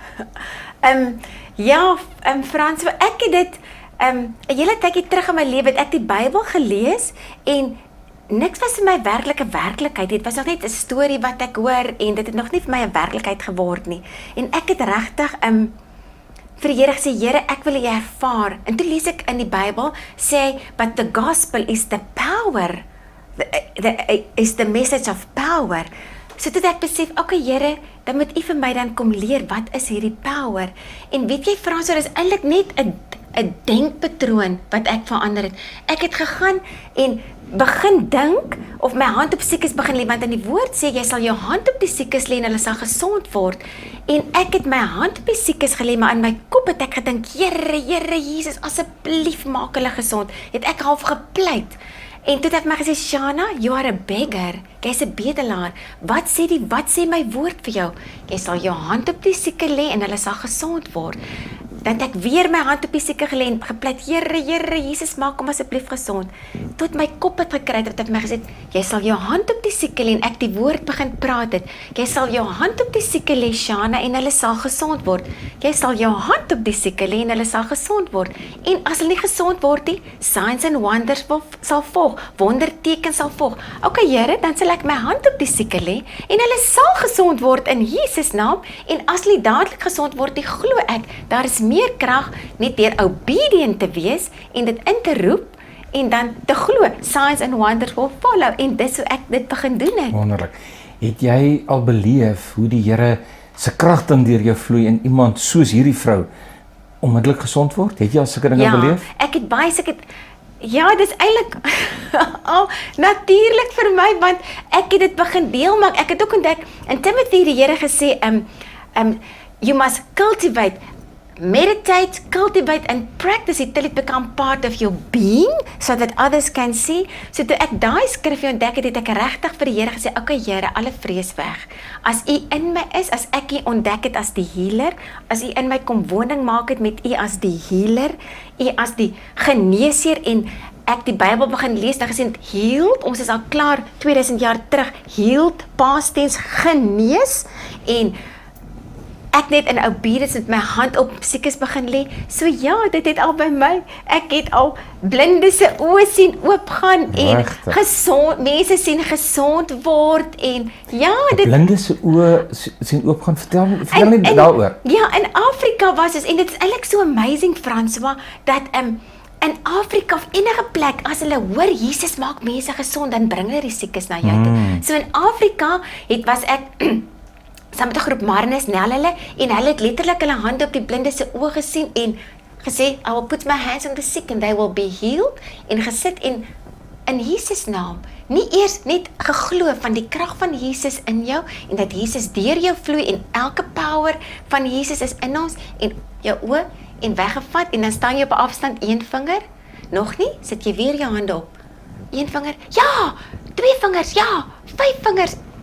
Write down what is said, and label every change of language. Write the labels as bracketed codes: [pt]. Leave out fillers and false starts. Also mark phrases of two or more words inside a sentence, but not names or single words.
[af] Frans, ek het dit, 'n hele tydjie terug in my lewe, het ek die Bybel gelees, en niks was vir my werklikheid. Dit was nog net 'n storie wat ek hoor, en dit het nog nie vir my 'n werklikheid geword nie. En ek het regtig, vir die Here gesê, Here, ek wil U ervaar. En toe lees ek in die Bybel, sê, [en] but the gospel is the power, is the message of power. [af] So toe ek besef, okay Here, dan moet U vir my dan kom leer, wat is hierdie power? En weet jy, Frans, dit is eintlik net 'n denkpatroon wat ek verander het. Ek het gegaan en begin dink, of my hand op siekes begin lê, want in die woord sê, jy sal jou hand op die siekes lê en hulle sal gesond word. En ek het my hand op die siekes gelê, maar in my kop het ek gedink, Here Jesus, asseblief maak hulle gesond. Het ek half gepleit. En toe het ek my gesê, [en] Shana, you are a beggar. [af] Jy's 'n bedelaar. Wat sê my woord vir jou? Jy sal jou hand op die sieke lê en hulle sal gesond word. Dan het ek weer my hand op die sieke gelê en gepleit, Here Jesus, maak hom asseblief gesond. Tot my kop het gekry, dat ek my gesê, jy sal jou hand op die sieke lê, en ek die woord begin praat het. Jy sal jou hand op die sieke lê, Shana, en hulle sal gesond word. Jy sal jou hand op die sieke lê en hulle sal gesond word. En as hulle nie gesond word nie, [en] signs and wonders [af] sal volg, wondertekens sal volg. Okay Here, dan sal ek my hand op die sieke lê en hulle sal gesond word in Jesus naam. En as hulle dadelik gesond word, glo ek, daar is meer krag net deur obedient te wees en dit in te roep en dan te glo. [en] Signs and wonders will follow, [af] en dis hoe ek dit begin doen het. Wonderlik. Het jy al beleef hoe die Here se krag dan deur jou vloei en iemand soos hierdie vrou onmiddellik gesond word? Het jy al sulke dinge beleef? Ja, ek het baie dis eintlik al natuurlik vir my, want ek het dit begin deel, maar ek het ook ontdek, in Timothy die Here gesê, [en] you must cultivate, meditate, cultivate and practice it till it become part of your being, so that others can see. [af] So toe ek daai skrif ontdek het, het ek regtig vir die Here gesê, okay Here, alle vrees weg. As U in my is, as ek U ontdek het as die healer, as U in my kom woning maak het met U as die healer, U as die geneesheer, en ek die Bybel begin lees, dan gesê, healed, ons is al klaar 2000 jaar terug, [en] healed, past tense, [af] genees, en ek net in obedience met my hand op siekes begin lê. So ja, dit het al by my, ek het al blinde se oë sien oopgaan en mense sien gesond word, en ja, dit blinde se oë sien oopgaan. Vertel net daaroor. Ja, in Afrika was dit, en dit is eintlik so amazing, François, dat in Afrika of enige plek, as hulle hoor Jesus maak mense gesond, dan bring hulle die siekes na jou toe. So in Afrika was ek saam met 'n groep Marnes, hulle het letterlik hulle hande op die blinde se oë gesien en gesê, [en] I will put my hands on the sick and they will be healed, [af] en gesit en in Jesus naam, nie eers net geglo van die krag van Jesus in jou, en dat Jesus deur jou vloei, en elke power van Jesus is in ons, en jou oë, en weggevat, en dan staan jy op 'n afstand, 1 vinger, nog nie, sit jy weer jou hande op, 1 vinger, ja, 2 vingers, ja, 5 vingers,